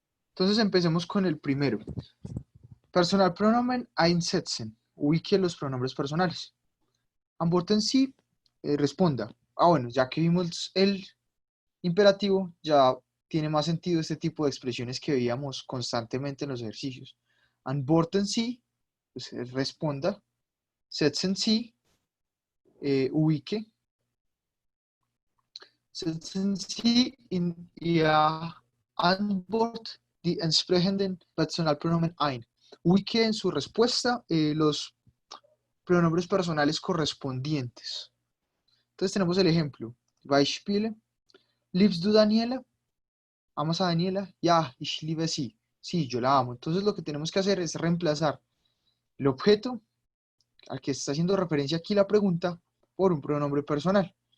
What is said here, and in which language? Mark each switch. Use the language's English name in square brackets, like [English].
[Spanish] Entonces empecemos con el primero. [German] Personalpronomen einsetzen. [Spanish] Ubique los pronombres personales. [German] Antworten sí, [Spanish] responda. Bueno, ya que vimos el imperativo, ya tiene más sentido este tipo de expresiones que veíamos constantemente en los ejercicios. [German] Antworten sí, [Spanish] pues, responda. [German] Setzen sí, [Spanish] ubique. [German] Setzen Sie in Ihrer Antwort die entsprechenden Personalpronomen ein. [Spanish] Ubique en su respuesta los pronombres personales correspondientes. Entonces tenemos el ejemplo. [German] Beispiele. Liebst du Daniela? [Spanish] ¿Amas a Daniela? [German] Ja, ich liebe sie. [Spanish] Sí, yo la amo. Entonces lo que tenemos que hacer es reemplazar el objeto al que está haciendo referencia aquí la pregunta por un pronombre personal.